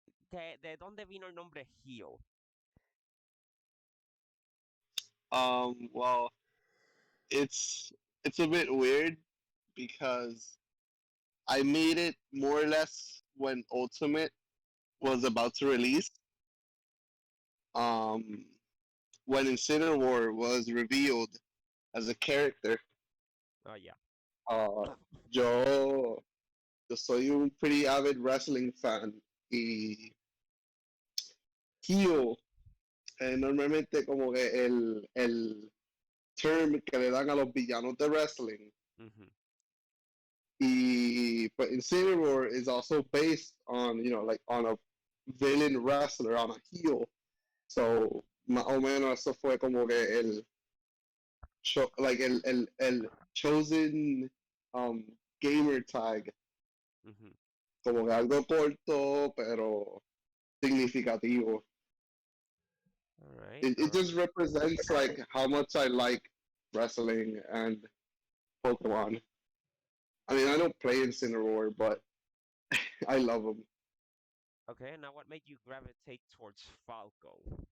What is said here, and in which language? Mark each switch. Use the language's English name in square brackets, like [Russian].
[Spanish] ¿De dónde vino el nombre Hill? [English] Well, it's it's a bit weird because I made it more or less when Ultimate was about to release. Um, when Incinerator War was revealed as a character. Oh, yeah. [Spanish] Uh, yo, yo soy un [English] pretty avid wrestling fan [Spanish] y heel normalmente como que el term que le dan a los villanos de wrestling. Mhm. [English] But Incineroar is also based on, like on a villain wrestler, on a heel. [Spanish] So, más o menos eso fue como que like el [English] chosen um, gamer tag, Mhm. [Spanish] como que algo corto, pero significativo. [English] All right. It just represents like how much I like wrestling and Pokemon. I mean, I don't play Incineroar, but I love them. Okay. Now, what made you gravitate towards Falco?